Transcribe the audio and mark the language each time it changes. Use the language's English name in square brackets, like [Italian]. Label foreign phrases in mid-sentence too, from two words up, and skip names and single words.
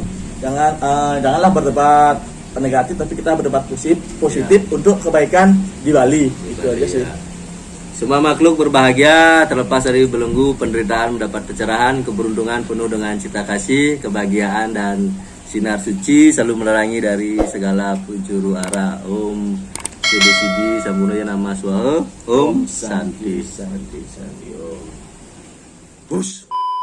[Indonesian] Janganlah berdebat negatif, tapi kita berdebat positif untuk kebaikan di Bali. Itu aja sih. Semua makhluk berbahagia terlepas dari belenggu penderitaan, mendapat pencerahan, keberuntungan penuh dengan cita kasih, kebahagiaan dan sinar suci selalu menerangi dari segala penjuru arah. [Sanskrit] ओम् सिद्धि सम्बुनोय नम स्वाहा. ओम् शान्ति शान्ति शान्ति ओम्. Bus.